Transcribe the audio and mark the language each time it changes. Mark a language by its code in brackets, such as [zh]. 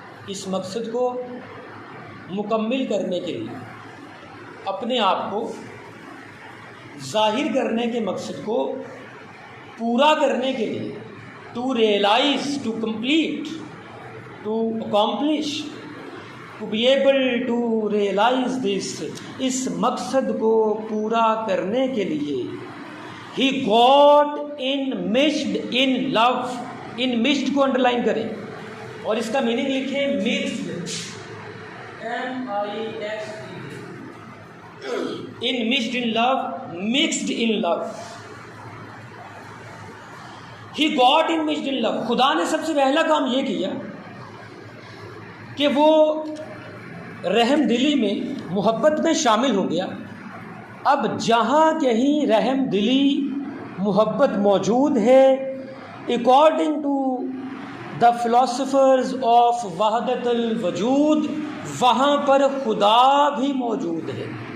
[hi] इस मकसद को मुकम्मिल करने के लिए, अपने आप को जाहिर करने के मकसद को पूरा करने के लिए, to realize, to complete, to accomplish, to be able to realize this, इस मकसद को पूरा करने के लिए he got enmeshed in love. enmeshed को अंडरलाइन करें और इसका मीनिंग लिखें mixed, M-I-X-E-D. [en] enmeshed in love, mixed in love. he got enmeshed in love. [hi] खुदा ने सबसे पहला काम ये किया कि वो रहम दिली में, मोहब्बत में शामिल हो गया. अब जहाँ कहीं रहम दिली, मोहब्बत मौजूद है, according to the philosophers of वहदतुल वजूद, वहाँ पर खुदा भी मौजूद है.